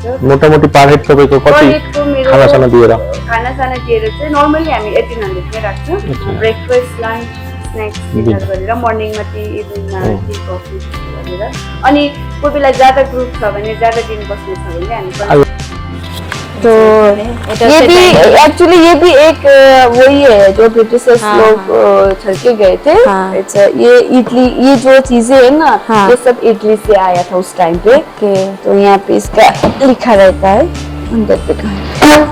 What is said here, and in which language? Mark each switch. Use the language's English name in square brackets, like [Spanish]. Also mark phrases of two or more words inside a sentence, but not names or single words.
[Nepali] मोटामोटी [English] per head [Nepali] तपाईँको कति खानासाना दिएर? खानासाना दिएर चाहिँ नर्मली हामी 1800 नै राख्छौँ। [English] breakfast, lunch, snacks, dinner [Nepali] गरेर [English] morningमा tea, eveningमा tea, coffee [Nepali] गरेर। अनि कोही बेला ज्यादा ग्रुप छ भने, ज्यादा दिन बस्नु छ भने हामी [Hindi] तो ये भी एक्चुअली ये भी एक वही है जो ब्रिटिशर्स लोग छड़के गए थे। ये इटली, ये जो चीजें है ना, ये सब इटली से आया था उस टाइम पे। तो यहाँ पे इसका लिखा रहता है अंदर पे कहा।